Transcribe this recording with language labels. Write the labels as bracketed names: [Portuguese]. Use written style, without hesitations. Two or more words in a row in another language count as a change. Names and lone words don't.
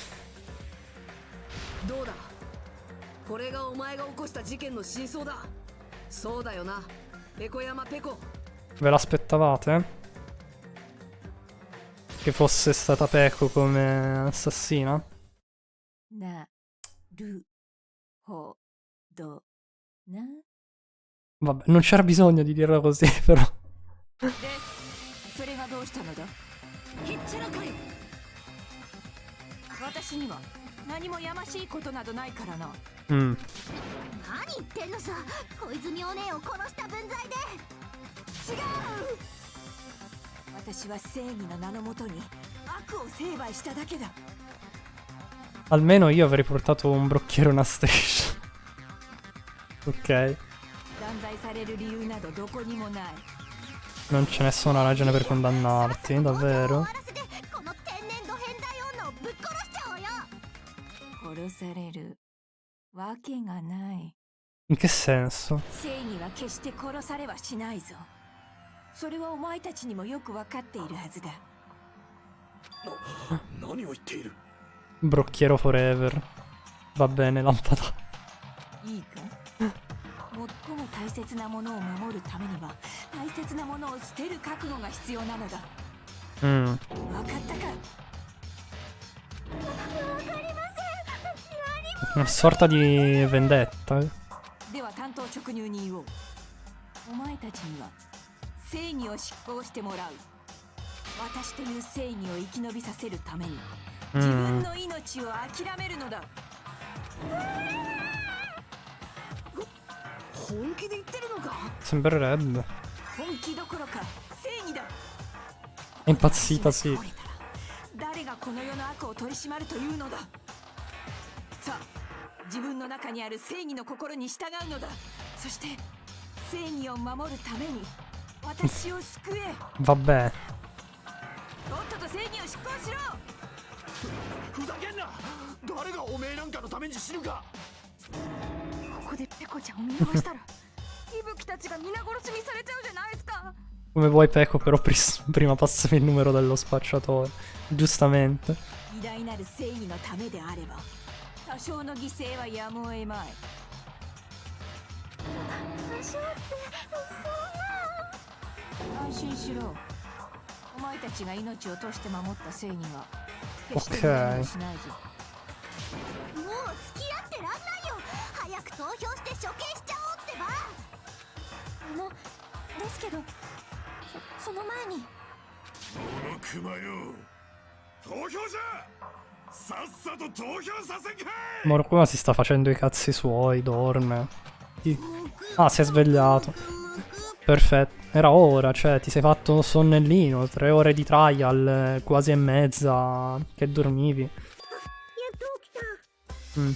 [Italian] Ve l'aspettavate? Che fosse stata Peko come assassina? Vabbè, non c'era bisogno di dirlo così, però. Mm. [Japanese] 何言ってんのさ、小泉お姉を殺した分際で。違う。私は正義の名のもとに悪を成敗しただけだ。 [Italian] Almeno io avrei portato un brocchiere e una striscia. Ok. Non c'è nessuna ragione per condannarti, davvero? In che senso? [Japanese] それはお前たちにもよくわかっているはずだ。何を言っている? [Italian] Brocchiero forever. Va bene, lampada. [Japanese] いいか。最も大切なものを守るためには大切なものを捨てる覚悟が必要なのだ。うん。わかったか。わかりません。 [Italian] Una sorta di vendetta. [Japanese] では担当直入に言おう。お前たちには 正義を執行してもらう。私という正義を生き延びさせるために自分の命を諦めるのだ。 [Italian] Sembrerebbe. È impazzita, sì. [Japanese] 誰がこの世の悪を取り締まるというのだ。さあ、自分の中にある正義の心に従うのだ。そして正義を守るために私を救え。 [Italian] Vabbè. [Japanese] とっとと正義を執行しろ。ふざけんな。誰がおめえなんかのために死ぬか。ここでペコちゃんを見逃したら伊吹たちが皆殺しにされちゃうじゃないですか。 [Italian] Come vuoi Pecco, però prima passami il numero dello spacciatore. Giustamente. [Japanese] 偉大なる正義のためであれば多少の犠牲はやむを得まい。多少ってそんな。安心しろ。お前たちが命を賭して守った正義は決して無駄にしないぞ。もう付き合ってらんないよ。早く投票して処刑しちゃおうってば。ですけどその前に。このクマよ、投票じゃ。さっさと投票させんかい。 [Italian] Morokuma si sta facendo i cazzi suoi, dorme. Ah, si è svegliato. Perfetto. Era ora, cioè, ti sei fatto un sonnellino, 3 ore di trial, quasi e mezza che dormivi. [Japanese] やっと起きた。 Mm.